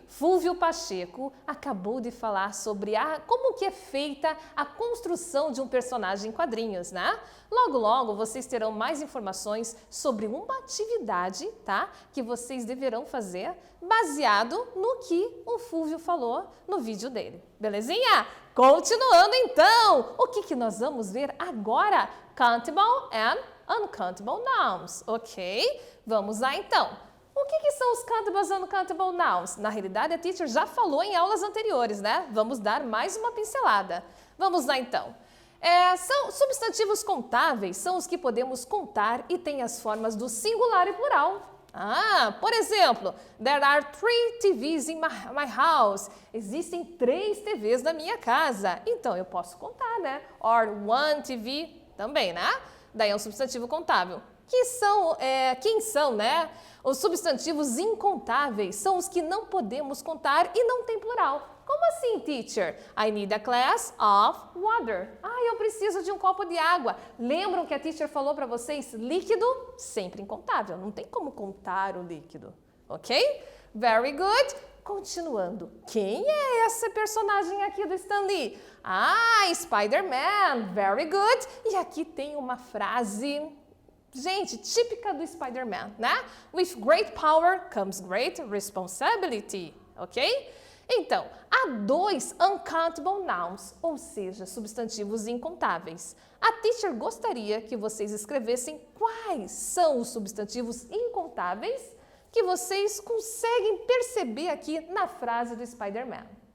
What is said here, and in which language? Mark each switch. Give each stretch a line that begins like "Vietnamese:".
Portuguese: Fúlvio Pacheco acabou de falar sobre como que é feita a construção de um personagem em quadrinhos, né? Logo, logo, vocês terão mais informações sobre uma atividade, tá? Que vocês deverão fazer baseado no que o Fúlvio falou no vídeo dele. Belezinha? Continuando então, o que nós vamos ver agora?
English: Countable and uncountable nouns, ok?
Portuguese: Vamos lá então. O que são os countable e uncountable nouns? Na realidade, a teacher já falou em aulas anteriores, né? Vamos dar mais uma pincelada. Vamos lá então. São substantivos contáveis, são os que podemos contar e têm as formas do singular e plural. Por exemplo,
English: there are 3 TVs in my house.
Portuguese: Existem 3 TVs na minha casa. Então, eu posso contar, né?
English: Or 1 TV
Portuguese: também, né? Daí é um substantivo contável. Quem são, né? Os substantivos incontáveis são os que não podemos contar e não tem plural. Como assim,
English: teacher? I need a glass of water.
Portuguese: Eu preciso de um copo de água. Lembram que a teacher falou para vocês? Líquido, sempre incontável. Não tem como contar o líquido. Ok?
English: Very good.
Portuguese: Continuando. Quem é esse personagem aqui do Stan Lee? Spider-Man.
English: Very good.
Portuguese: E aqui tem uma frase, gente, típica do Spider-Man, né?
English: With great power comes great responsibility. Ok?
Portuguese: Então, há 2 uncountable nouns, ou seja, substantivos incontáveis. A teacher gostaria que vocês escrevessem quais são os substantivos incontáveis que vocês conseguem perceber aqui na frase do Spider-Man.